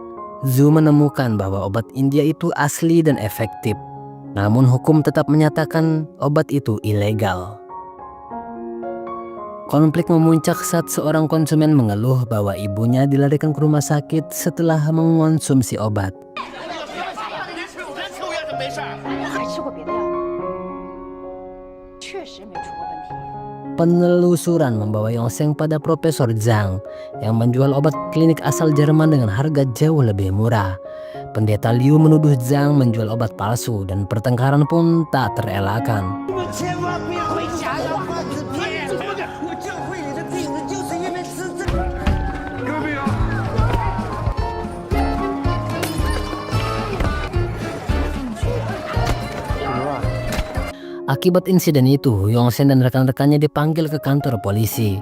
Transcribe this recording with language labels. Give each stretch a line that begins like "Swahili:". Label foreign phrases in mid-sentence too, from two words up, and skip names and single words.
Indonesian: Zhu menemukan bahwa obat India itu asli dan efektif. Namun hukum tetap menyatakan obat itu ilegal. Konflik memuncak saat seorang konsumen mengeluh bahwa ibunya dilarikan ke rumah sakit setelah mengonsumsi obat.
Chinese: 我还吃过别的药，确实没出过问题。
Indonesian: Penelusuran membawa Yongsheng pada Profesor Zhang yang menjual obat klinik asal Jerman dengan harga jauh lebih murah. Pendeta Liu menuduh Zhang menjual obat palsu dan pertengkaran pun tak terelakkan. Akibat insiden itu, Yongsheng dan rekan-rekannya dipanggil ke kantor polisi.